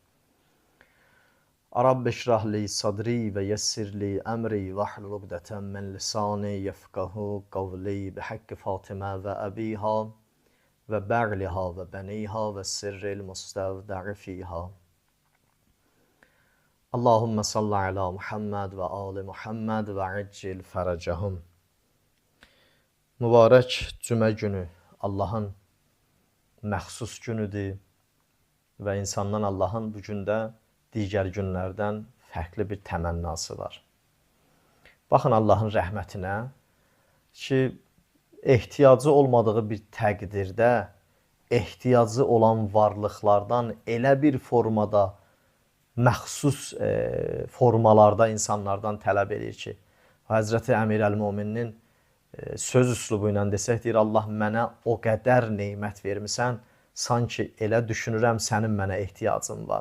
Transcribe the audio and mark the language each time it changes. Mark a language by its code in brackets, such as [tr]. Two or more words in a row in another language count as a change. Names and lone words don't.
[ar] رب اشرح لي صدري ويسر لي أمري واحلل عقدة من لساني يفقهوا قولي بحق فاطمة وأبيها وبعلها وبنيها والسر المستودع فيها. اللهم صل على محمد وآل محمد وعجل فرجهم. [az] Mübarək cümə günü Allahın məxsus günüdür və insandan Allahın bu gündə digər günlərdən fərqli bir təmənnası var. Baxın Allahın rəhmətinə ki, ehtiyacı olmadığı bir təqdirdə ehtiyacı olan varlıqlardan elə bir formada məxsus formalarda insanlardan tələb edir ki, Həzrəti Əmir Əl-Möminin söz üslubu ilə desək, deyir, Allah mənə o qədər neymət vermisən, sanki elə düşünürəm sənin mənə ehtiyacın var.